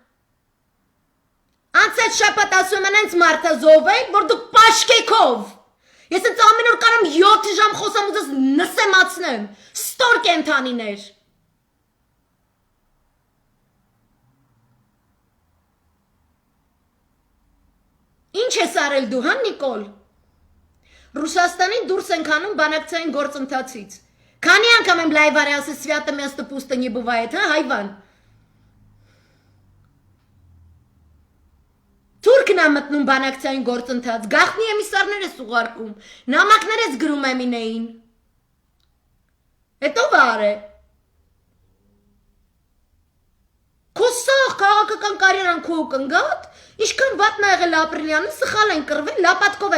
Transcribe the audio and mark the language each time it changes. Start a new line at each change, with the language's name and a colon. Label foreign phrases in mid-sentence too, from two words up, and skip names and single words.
Armenian: անցած շապատ ասում են հենց մարդը զովեք, որ դուք պաշկեքով, ես հենց ամեն օր կարամ 7 ժամ խոսամ ու ձեզ նսեմացնեմ, ստոր կենթանիներ, Ինչ ես արել դու, հա Նիկոլ, Ռուսաստանին դուրս ենք անում բանակցային գործընթացից, քանի անգամ եմ լայվ արել ասել
Russian: свято место пусто не бывает,
Armenian: հա հայվան, Թուրքն է մտնում բանակցային գործընթաց, գաղտնի էմիսարներ ես ուղարկում, նամակներ ես գրում Էմինեին, հետո վար է, քո սաղ քաղաքական կարիերան քո կնգատ, Իշքան վատնա եղել ապրիլյանը, սխալ են կրվել, լապատկով